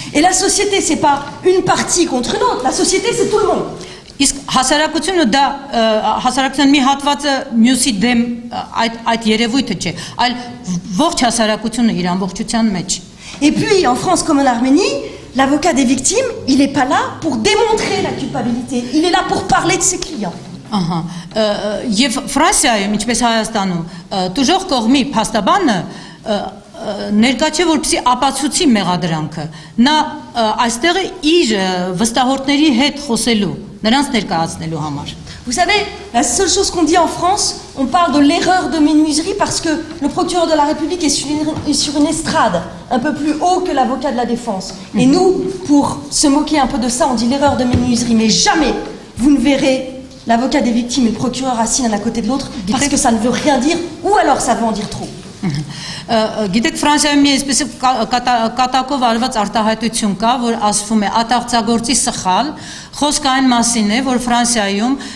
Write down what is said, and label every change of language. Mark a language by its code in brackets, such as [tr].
[fr] Et la société, c'est pas une partie contre une autre. La société, c'est tout le monde. [hy] Իսկ հասարակությունը դա հասարակության մի հատվածը մյուսի դեմ այդ երևույթը չէ, այլ ողջ հասարակությունը իր ամբողջության մեջ։ [fr] Et puis, en France comme en Arménie, l'avocat des victimes, il n'est pas là pour démontrer la culpabilité. Il est là pour parler de ses clients. [hy] Ահա, եւ Ֆրանսիայում, ինչպես Հայաստանում, դժոխք կողմի փաստաբանը ներկա չէ որպեսզի ապացուցի մեղադրանքը։ Նա այստեղ է իր վստահորդների հետ խոսելու, նրանց ներկայացնելու համար։ [fr] Vous savez, la seule chose qu'on dit en France, on parle de l'erreur de menuiserie parce que le procureur de la République est sur une estrade, un peu plus haut que l'avocat de la défense. Et nous, pour se moquer un peu de ça, on dit l'erreur de menuiserie. Mais jamais vous ne verrez l'avocat des victimes et le procureur assis l'un à côté de l'autre parce que ça ne veut rien dire ou alors ça veut en dire trop. [hy] Գիտեք Ֆրանսիայում մի այսպես կատակով արված արտահայտություն կա, որ ասվում է ատաղծագործի սխալ, խոսքը այն մասին է, որ Ֆրանսիայում